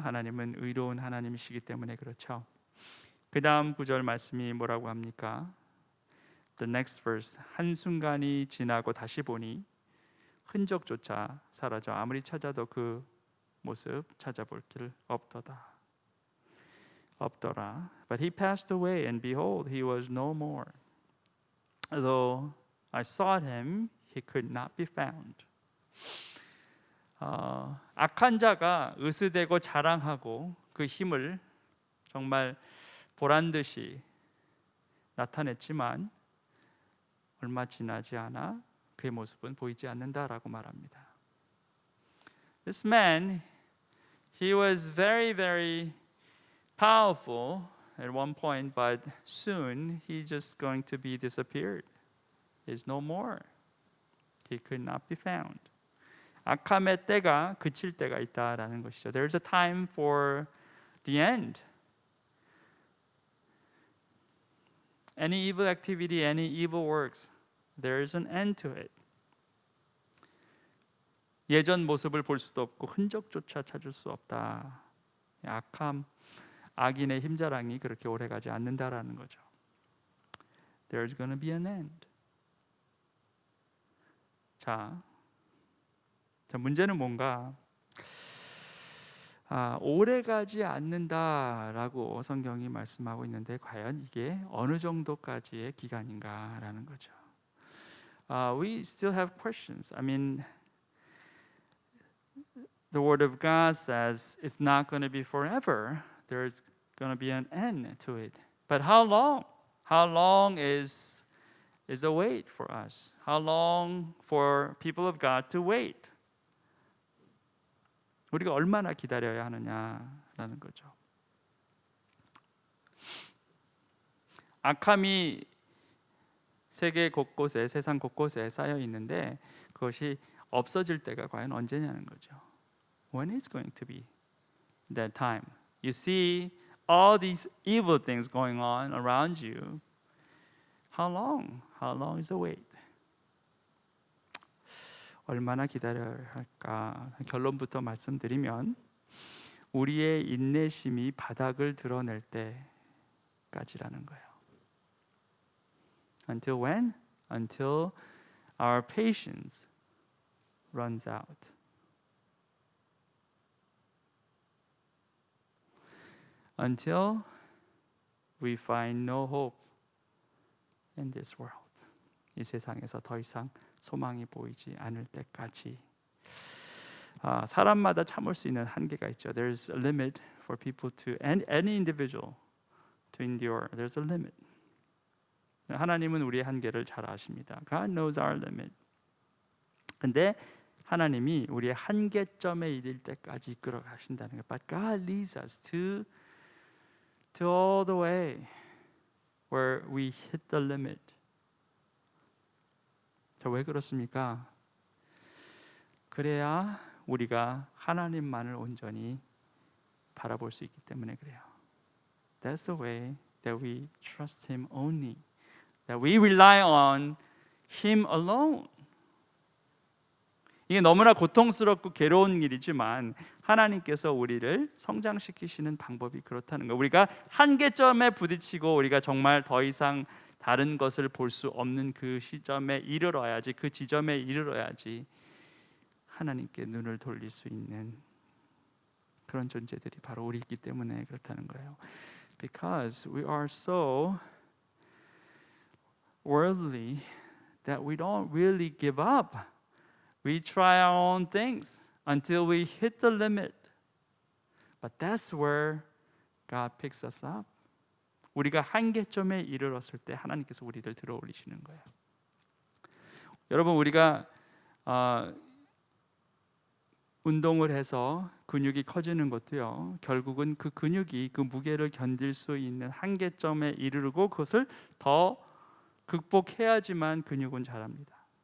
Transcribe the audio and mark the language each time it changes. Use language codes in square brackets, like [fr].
[ko] 하나님은 의로운 하나님이시기 때문에 그렇죠. 그 다음 구절 말씀이 뭐라고 합니까? [en] The next verse. [ko] 한순간이 지나고 다시 보니 흔적조차 사라져 아무리 찾아도 그 모습 찾아볼 길 없더라. [en] But he passed away, and behold, he was no more. Though I sought him, he could not be found. [ko] 악한 자가 으스대고 자랑하고 그 힘을 정말 보란 듯이 나타냈지만 얼마 지나지 않아 그의 모습은 보이지 않는다라고 말합니다. [en] This man, he was very, very powerful at one point, but soon he's just going to be disappeared. He's no more. He could not be found. [ko] 악함의 때가 그칠 때가 있다라는 것이죠. [en] There's a time for the end. Any evil activity, any evil works, there is an end to it. [ko] 예전 모습을 볼 수도 없고 흔적조차 찾을 수 없다. 악함, 악인의 힘자랑이 그렇게 오래가지 않는다라는 거죠. [en] there's going to be an end. [ko] 자, 문제는 뭔가? 오래 가지 않는다라고 성경이 말씀하고 있는데 과연 이게 어느 정도까지의 기간인가라는 거죠. [en] We still have questions. I mean, the Word of God says it's not going to be forever. There's going to be an end to it. But how long? How long is a wait for us? How long for people of God to wait? [ko] 우리가 얼마나 기다려야 하느냐라는 거죠. 악함이 세계 곳곳에, 세상 곳곳에 쌓여 있는데 그것이 없어질 때가 과연 언제냐는 거죠. [en] When is going to be that time? You see all these evil things going on around you. How long? How long is the wait? [ko] 얼마나 기다려야 할까? 결론부터 말씀드리면 우리의 인내심이 바닥을 드러낼 때까지라는 거예요. [en] Until when? Until our patience runs out. Until we find no hope in this world. [ko] 이 세상에서 더 이상 소망이 보이지 않을 때까지. 사람마다 참을 수 있는 한계가 있죠. [en] There's a limit for people to any individual to endure. There's a limit. [ko] 하나님은 우리의 한계를 잘 아십니다. [en] God knows our limit. [ko] 근데 하나님이 우리의 한계점에 이를 때까지 이끌어 가신다는 거예요. [en] But God leads us to all the way where we hit the limit. [ko] 자, 왜 그렇습니까? 그래야 우리가 하나님만을 온전히 바라볼 수 있기 때문에 그래요. [en] That's the way that we trust Him only. That we rely on Him alone. [ko] 이게 너무나 고통스럽고 괴로운 일이지만 하나님께서 우리를 성장시키시는 방법이 그렇다는 거예요. 우리가 한계점에 부딪히고 우리가 정말 더 이상 다른 것을 볼 수 없는 그 시점에 이르러야지, 그 지점에 이르러야지 하나님께 눈을 돌릴 수 있는 그런 존재들이 바로 우리이기 때문에 그렇다는 거예요. [en] Because we are so worldly that we don't really give up. We try our own things until we hit the limit. But that's where God picks us up. [ko] 우리가 한계점에 이르렀을 때 하나님께서 우리를 들어 올리시는 거예요. 여러분, 우리가 운동을 해서 근육이 커지는 것도요, 결국은 그 근육이 그 무게를 견딜 수 있는 한계점에 이르르고 그것을 더 극복해야지만 근육은 자랍니다.